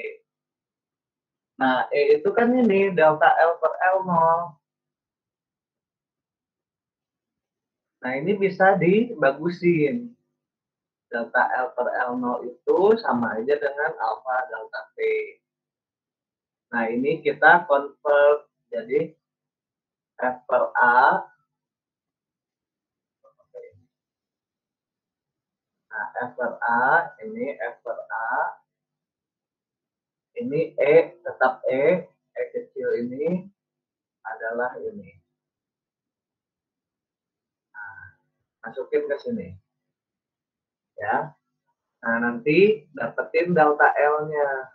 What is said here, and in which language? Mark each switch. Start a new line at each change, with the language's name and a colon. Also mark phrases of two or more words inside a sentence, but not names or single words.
Indonesian: Nah, E itu kan ini delta L per L0. Nah, ini bisa dibagusin. Delta L per L0 itu sama aja dengan alfa delta T. Nah, ini kita convert. Jadi, F per A. Nah, F per A, ini F per A. Ini E, tetap E kecil ini adalah ini. Nah, masukin ke sini. Ya. Nah, nanti dapetin delta L-nya.